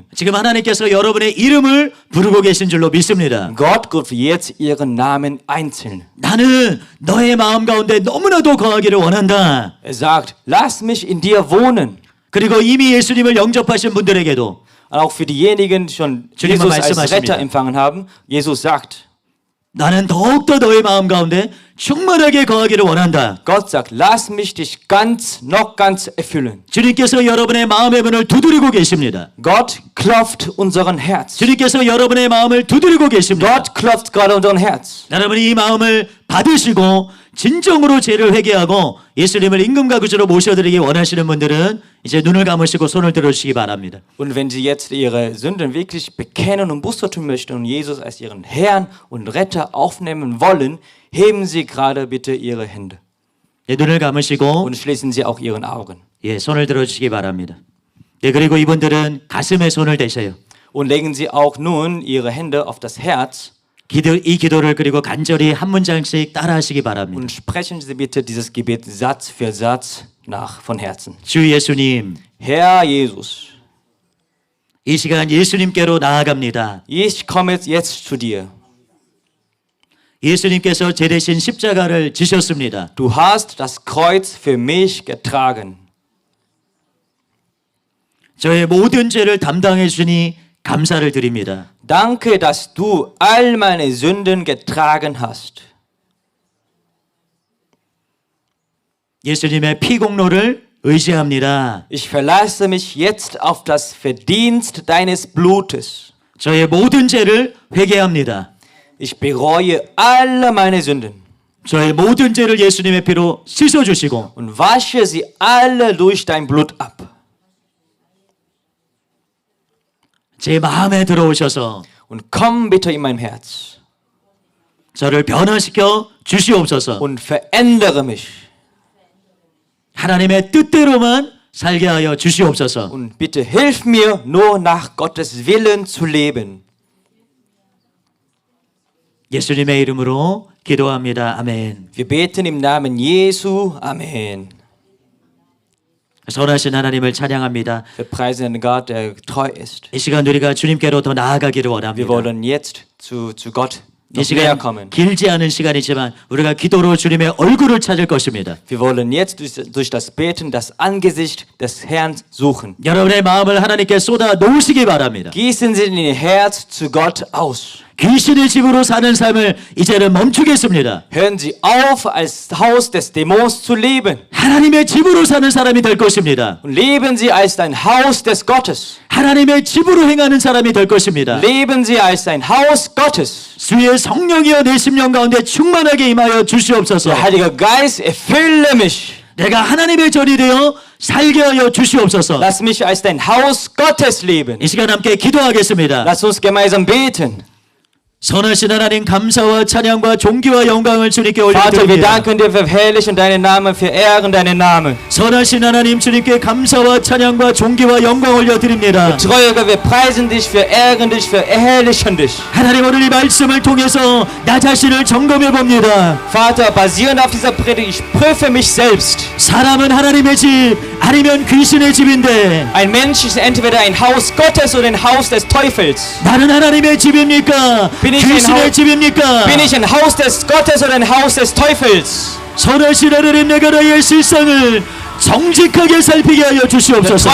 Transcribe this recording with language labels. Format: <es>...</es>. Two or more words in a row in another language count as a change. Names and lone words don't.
<ko>지금 하나님께서 여러분의 이름을 부르고 계신 줄로 믿습니다.</ko> <de>Gott ruft jetzt Ihren Namen einzeln.</de> <ko>나는 너의 마음 가운데 너무나도 거하기를 원한다.</ko> <de>Er sagt, lass mich in dir wohnen.</de> <ko>그리고 이미 예수님을 영접하신 분들에게도</ko> <de>Und auch für diejenigen, die schon</de> <ko>주님은</ko> <de>Jesus als</de> <ko>말씀하십니다.</ko> <de>Retter empfangen haben, Jesus sagt,</de> <ko>나는 더욱더 너의 마음 가운데 충만하게 거하기를 원한다.</ko> <de>Gott sagt, lass mich dich noch ganz erfüllen.</de> <ko>주님께서 여러분의 마음의 문을 두드리고 계십니다.</ko> <de>Gott klopft unseren Herz.</de> <ko>주님께서 여러분의 마음을 두드리고 계십니다.</ko> <de>Gott klopft gerade unseren Herz.</de> <ko>여러분이 이 마음을 받으시고 진정으로 죄를 회개하고 예수님을 임금과 구주로 모셔드리기 원하시는 분들은 이제 눈을 감으시고 손을 들어주시기 바랍니다.</ko> <de>Und wenn Sie jetzt Ihre Sünden wirklich bekennen und Buße tun möchten und Jesus als Ihren Herrn und Retter aufnehmen wollen, heben Sie gerade bitte Ihre Hände</de> <ko>예, 눈을 감으시고</ko> <de>und schließen Sie auch Ihren Augen.</de> <ko>예, 손을 들어주시기 바랍니다. 예, 그리고 이분들은 가슴에 손을 대셔요.</ko> <de>Und legen Sie auch nun Ihre Hände auf das Herz</de> <ko>이 기도를 그리고 간절히 한 문장씩 따라하시기 바랍니다.</ko> <de>und sprechen Sie bitte dieses Gebet Satz für Satz nach von Herzen.</de> <ko>주 예수님,</ko> <de>Herr Jesus,</de> <ko>이 시간 예수님께로 나아갑니다.</ko> <de>ich komme jetzt zu dir.</de> <ko>예수님께서 제 대신 십자가를 지셨습니다.</ko> <de>Du hast das Kreuz für mich getragen.</de> <ko>저의 모든 죄를 담당해 주니 감사를 드립니다.</ko> <de>Danke, dass du all meine Sünden getragen hast.</de> <ko>예수님의 피 공로를 의지합니다.</ko> <de>Ich verlasse mich jetzt auf das Verdienst deines Blutes.</de> <ko>저의 모든 죄를 회개합니다.</ko> <de>Ich bereue alle meine Sünden</de> <ko>저의 모든 죄를 예수님의 피로 씻어 주시고</ko> <de>und wasche sie alle durch dein Blut ab.</de> <ko>제 마음에 들어오셔서</ko> <de>Und komm bitte in mein Herz</de> <ko>저를 변화시켜 주시옵소서.</ko> <de>und verändere mich.</de> <ko>하나님의 뜻대로만 살게 하여 주시옵소서.</ko> <de>Und bitte hilf mir, nur nach Gottes Willen zu leben.</de> <ko>예수님의 이름으로 기도합니다. 아멘.</ko> <de>Wir beten im Namen Jesu. Amen.</de> <ko>선하신 하나님을 찬양합니다.</ko> <de>Wir preisen den Gott, der treu ist.</de> <ko>이 시간 우리가 주님께로 더 나아가기를</ko> <de>Wir</de> <ko>원합니다.</ko> <de>wollen jetzt zu Gott</de> <ko>이</ko> <de>noch näher</de> <ko>시간</ko> <de>kommen.</de> <ko>길지 않은 시간이지만 우리가 기도로 주님의 얼굴을 찾을 것입니다.</ko> <de>Wir wollen jetzt durch das Beten das Angesicht des Herrn suchen.</de> <ko>여러분의 마음을 하나님께 쏟아 놓으시기 바랍니다.</ko> <de>Gießen Sie Ihr Herz zu Gott aus.</de> <ko>귀신의 집으로 사는 삶을 이제는 멈추겠습니다.</ko> <de>Hören Sie auf, als Haus des Dämons zu leben.</de> <ko>하나님의 집으로 사는 사람이 될 것입니다.</ko> <de>Und leben Sie als ein Haus des Gottes.</de> <ko>하나님의 집으로 행하는 사람이 될 것입니다.</ko> <de>Leben Sie als ein Haus Gottes.</de> <ko>주의 성령이여 내 심령 가운데 충만하게 임하여 주시옵소서.</ko> <de>Der Heilige Geist, erfülle mich.</de> <ko>내가 하나님의 전이 되어 살게 하여 주시옵소서.</ko> <de>Lass mich als ein Haus Gottes leben.</de> <ko>이 시간 함께 기도하겠습니다.</ko> <de>Lass uns gemeinsam beten.</de> <ko>선하신 하나님 감사와 찬양과 존귀와 영광을 주님께</ko> <de>Vater, wir</de> <ko>올려드립니다.</ko> <de>danken dir, verherrlichen deinen Namen, verehren deinen Namen.</de> <ko>선하신 하나님 주님께 감사와 찬양과 존귀와 영광 올려드립니다.</ko> <de>Treuer, wir preisen dich, verehren dich, verherrlichen dich.</de> <ko>하나님 오늘 이 말씀을 통해서 나 자신을 점검해 봅니다.</ko> <de>Vater, basierend auf dieser Predigt, ich prüfe mich selbst.</de> <ko>사람은 하나님의 집 아니면 귀신의 집인데</ko> <de>Ein Mensch ist entweder ein Haus Gottes oder ein Haus des Teufels.</de> <ko>나는 하나님의 집입니까?</ko> <de>Bin ich ein</de> <ko>귀신의</ko> <de>Haus-</de> <ko>집입니까?</ko> <de>Bin ich ein Haus des Gottes oder ein Haus des Teufels?</de> <ko>선하신 하나님 내가 나의 실상을 정직하게 살피게 하여 주시옵소서.</ko>